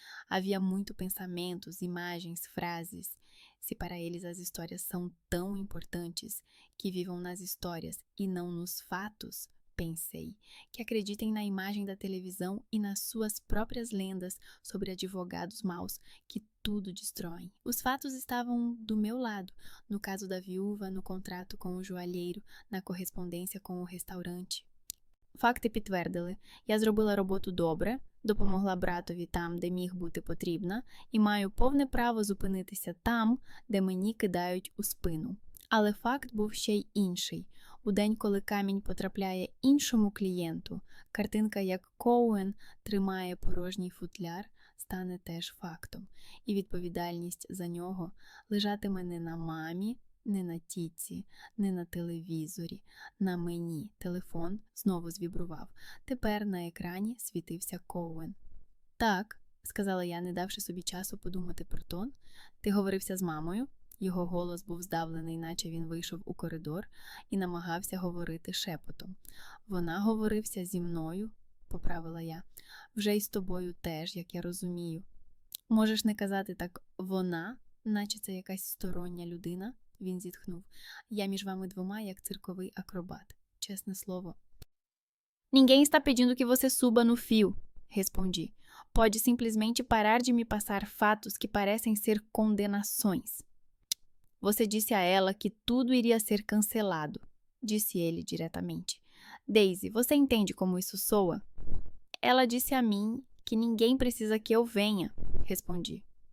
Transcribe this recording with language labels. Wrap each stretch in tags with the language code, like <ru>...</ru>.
<pt>Havia muito pensamentos, imagens, frases. Se para eles as histórias são tão importantes, que vivam nas histórias e não nos fatos, pensei, que acreditem na imagem da televisão e nas suas próprias lendas sobre advogados maus que tudo destroem. Os fatos estavam do meu lado, no caso da viúva, no contrato com o joalheiro, na correspondência com o restaurante.</pt> <uk>Fakty підтвердили, я зробила роботу добре, допомогла братові там, де міг бути потрібна, і маю повне право зупинитися там, де мені кидають у спину. Але факт був ще й інший. У день, коли камінь потрапляє іншому клієнту, картинка, як Коуен тримає порожній футляр, стане теж фактом. І відповідальність за нього лежатиме не на мамі, не на тітці, не на телевізорі, на мені. Телефон знову звібрував. Тепер на екрані світився Коуен. «Так», – сказала я, не давши собі часу подумати про тон. «Ти говорився з мамою?» Його голос був здавлений, наче він вийшов у коридор і намагався говорити шепотом. «Вона говорився зі мною», – поправила я. «Вже й з тобою теж, як я розумію». «Можеш не казати так «вона», наче це якась стороння людина?» Він зітхнув. «Я між вами двома, як цирковий акробат. Чесне слово».</uk> <pt>«Ninguém está pedindo que você suba no fio», respondi. «Pode simplesmente parar de me passar fatos que parecem ser condenações». «Você disse a ela que tudo iria ser cancelado», disse ele diretamente. «Daisy, você entende como isso soa?» «Ela disse a mim que ninguém precisa que eu venha», respondi.</pt>